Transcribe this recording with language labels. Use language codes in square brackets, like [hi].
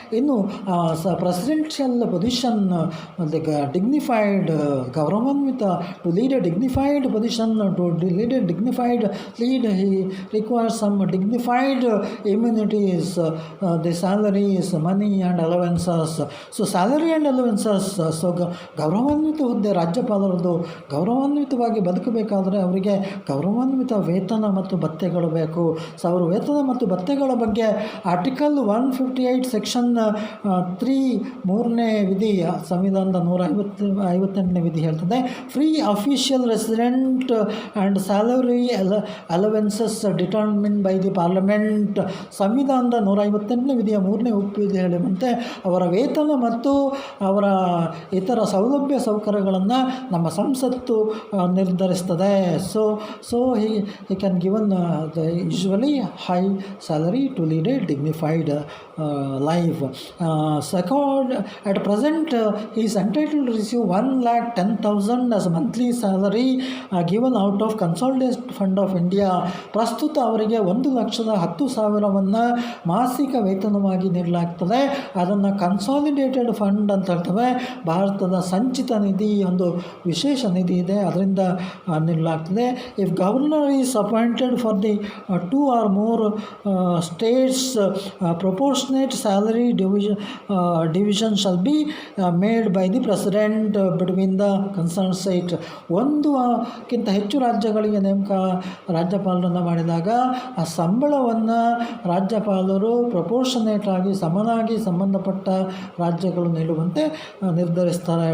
[en] ಇನ್ನು presidential position, dignified, ಗೌರವಾನ್ವಿತ, to lead a dignified position, to lead a dignified lead, he requires some dignified immunities, the salaries, money and allowances. So salary and allowances, so [kn] ಗೌರವಾನ್ವಿತ ಹುದ್ದೆ ರಾಜ್ಯಪಾಲರದ್ದು. ಗೌರವಾನ್ವಿತವಾಗಿ ಬದುಕಬೇಕಾದರೆ ಅವರಿಗೆ ಗೌರವಾನ್ವಿತ ವೇತನ ಮತ್ತು ಭತ್ಯೆಗಳು ಬೇಕು. So ಅವರು ವೇತನ ಮತ್ತು ಭತ್ಯೆಗಳ ಬಗ್ಗೆ ಆರ್ಟಿಕಲ್ 158 ಸೆಕ್ಷನ್ 3 3ನೇ ವಿಧಿ, ಸಂವಿಧಾನದ 158ನೇ ವಿಧಿ ಹೇಳ್ತದೆ, [en] Free official resident and salary allowances determine by the parliament. [kn] ಸಂವಿಧಾನದ 158ನೇ ವಿಧಿಯ 3ನೇ ಉಪವಿಧಿ ಹೇಳುವಂತೆ ಅವರ ವೇತನ ಮತ್ತು ಅವರ ಇತರ ಸೌಲಭ್ಯ ಸೌಕರ್ಯಗಳನ್ನು ನಮ್ಮ ಸಂಸತ್ತು ನಿರ್ಧರಿಸ್ತದೆ. [en] So he can given the usually high salary to lead a dignified life. Second, at present he is entitled to receive 1,10,000 as monthly salary given out of consolidated fund of India. [kn] ಪ್ರಸ್ತುತ ಅವರಿಗೆ 1,10,000ವನ್ನು ಮಾಸಿಕ ವೇತನವಾಗಿ ನೀಡಲಾಗ್ತದೆ. ಅದನ್ನು consolidated fund ಅಂತ ಹೇಳ್ತವೆ. ಭಾರತದ ಸಂಚಿತ ನಿಧಿ, ಒಂದು ವಿಶೇಷ ನಿಧಿ ಇದೆ, ಅದರಿಂದ ನೀಡಲಾಗ್ತದೆ. [en] If governor is appointed for the 2 or more states, proportionate salary division shall be made by the president between the concerned state. [kn] ಒಂದಕ್ಕಿಂತ ಹೆಚ್ಚು ರಾಜ್ಯಗಳಿಗೆ ರಾಜ್ಯಪಾಲರನ್ನು ಮಾಡಿದಾಗ ಆ ಸಂಬಳವನ್ನು ರಾಜ್ಯಪಾಲರು ಪ್ರಪೋರ್ಷನೇಟ್ ಆಗಿ ಸಮನಾಗಿ ಸಂಬಂಧಪಟ್ಟ ರಾಜ್ಯಗಳು ನೀಡುವಂತೆ ನಿರ್ಧರಿಸ್ತಾರೆ.